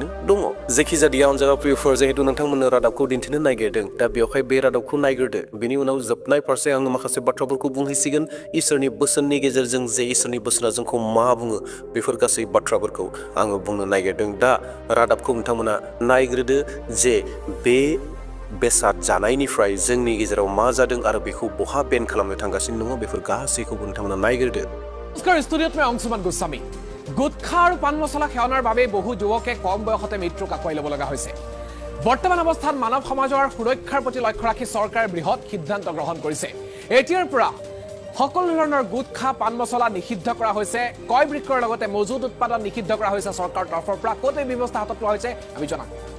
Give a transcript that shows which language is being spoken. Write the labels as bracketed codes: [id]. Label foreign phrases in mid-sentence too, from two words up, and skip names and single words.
[brx] दङ जेखिजाया अनजाग्रा प्रियफोर जिहेतु नोंथांमोननो रादाबखौ दिन्थिनो नागिरदों दा बेवहाय बे रादाबखौ नायग्रोदो बेनि उनाव जोबनाय फारसे आङो माखासे बाथ्राफोरखौ बुंहैसिगोन इसोरनि बोसोननि गेजेरजों जे इसोरनि बोसोना जोंखौ मा बुङो बेफोर गासै बाथ्राफोरखौ आङो बुंनो नागिरदों दा रादाबखौ नोंथांमोना नायग्रोदो जे बे बेसाद जानायनिफ्राय जोंनि गेजेराव मा जादों आरो बेखौ बहा बेन खालामनो थांगासिनो दङ बेफोर गासैखौबो नोंथांमोना नायग्रोदो [as] নমস্কাৰ ষ্টুডিঅ'ত মই অংশুমান গোস্বামী গুটখা আৰু পান মছলা সেৱনৰ বাবে বহু যুৱকে কম বয়সতে মৃত্যুক আঁকোৱাই ল'ব লগা হৈছে বৰ্তমান অৱস্থাত মানৱ সমাজৰ সুৰক্ষাৰ প্ৰতি লক্ষ্য ৰাখি চৰকাৰে বৃহৎ সিদ্ধান্ত গ্ৰহণ কৰিছে এতিয়াৰ পৰা সকলো ধৰণৰ গুটখা পান মছলা নিষিদ্ধ কৰা হৈছে ক্ৰয় বিক্ৰয়ৰ লগতে মজুত উৎপাদন নিষিদ্ধ কৰা হৈছে চৰকাৰৰ তৰফৰ পৰা ক'ত এই ব্যৱস্থা হাতত লোৱা হৈছে আমি জনাম